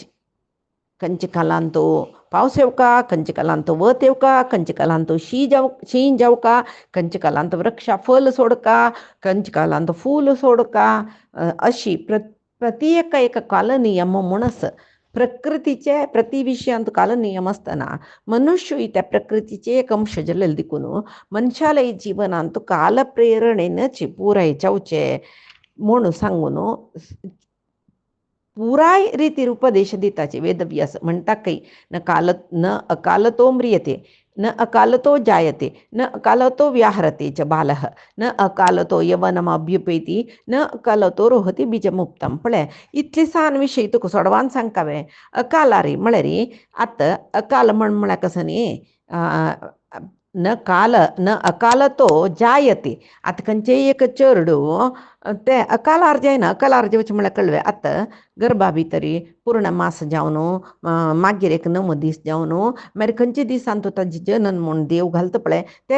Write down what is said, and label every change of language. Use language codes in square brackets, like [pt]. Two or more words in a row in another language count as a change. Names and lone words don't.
[kok] खंयचे कालांत पावस येवका खंयचे कालांत वत येवका खंयचे कालांत शीं जावका खंयचे कालांत वृक्षा फल सोडका खंयचे कालांत फूल सोडका अशी प्रती एका कालनियम म्हणून प्रकृतीचे प्रतिविषयांत काल नियम असताना मनुष्य त्या प्रकृतीचे एक अंश जल्लेल दिकून मनशालय जीवनांत काल प्रेरणेनच पुरायचवचे म्हणून सांगून पुराय रीतीर उपदेश दिताचे वेदव्यास म्हणता काही [sa] न अकालतो म्रियते न अकालतो जायते न अकालतो व्याहरते च बालः न अकालतो यवनमभ्युपेती न अकालतो रोहती बीजमुक्तम [kok] पळे इतले सान विषय तुका सोडवान सांगतावे अकाला रे म्हळे रे आत अकाल म्हळ्या कसं न्ही [sa] न काल न अकालतो जायते [kok] आता खंयचे एक चेडू ते अकालार जायना अकालार जेवचे म्हळ्यार कळवे आतां गर्भा भितरी पूर्ण मास जावन मागीर एक 9 दीस जावन मागीर खंयचे दिसान तो ताजी जनन म्हूण देव घालता पळय त्या